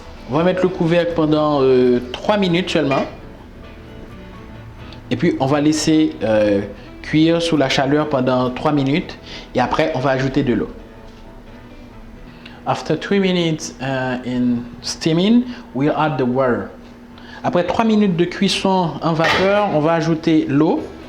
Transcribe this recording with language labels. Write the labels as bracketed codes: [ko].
[fr] On va mettre le couvercle pendant 3 minutes seulement. Et puis on va laisser cuire sous la chaleur pendant 3 minutes. Et après on va ajouter de l'eau. [en] After 3 minutes in steaming, we'll add the water. [fr] Après 3 minutes de cuisson en vapeur, on va ajouter l'eau.